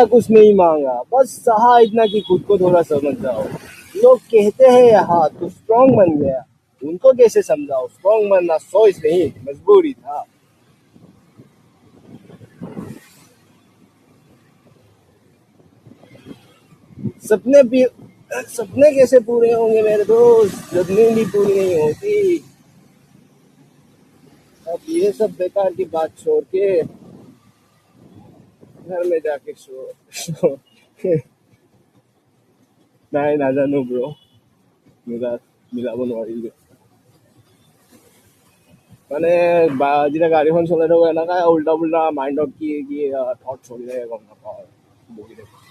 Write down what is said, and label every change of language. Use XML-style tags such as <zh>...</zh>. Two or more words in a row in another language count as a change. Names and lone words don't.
<hi>कुछ नहीं मांगा बस सहा इतना कि खुद को थोड़ा समझ जाओ लोग कहते हैं यहाँ तो स्ट्रांग बन गया उनको कैसे समझाओ स्ट्रांग बनना चॉइस नहीं मजबूरी था सपने कैसे पूरे होंगे मेरे दोस्त जब नींद भी पूरी नहीं होती अब ये सब बेकार की बात छोड़ के घर में जाके सो</hi> <as>নাই নাজানো ব্ৰ মিলাব নোৱাৰিলো মানে যেতিয়া গাড়ীখন চলাই থাকো এনেকা উল্টা পুল্টা মাইণ্ডত কি কি থট চলি থাকে গম নাপাওঁ আৰু বহি থাকো</as>